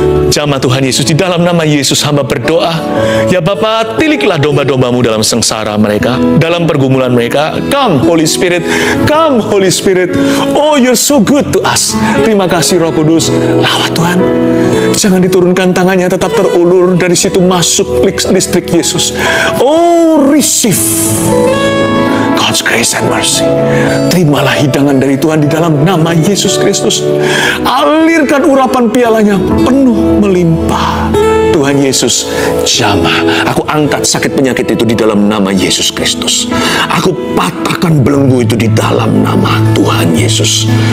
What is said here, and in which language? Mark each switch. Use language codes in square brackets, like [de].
[id] Jamaah Tuhan Yesus, di dalam nama Yesus hamba berdoa, ya Bapa, tiliklah domba-dombamu dalam sengsara mereka, dalam pergumulan mereka. [en] Come Holy Spirit, come Holy Spirit. Oh, you're so good to us. [id] Terima kasih Roh Kudus. Lawat Tuhan, jangan diturunkan tangannya, tetap terulur, dari situ masuk listrik Yesus. [en] Oh, receive God's grace and mercy. [id] Terimalah hidangan dari Tuhan di dalam nama Yesus Kristus. Alirkan urapan pialanya penuh melimpah. Tuhan Yesus, jamah. Aku angkat sakit penyakit itu di dalam nama Yesus Kristus. Aku patahkan belenggu itu di dalam nama Tuhan Yesus.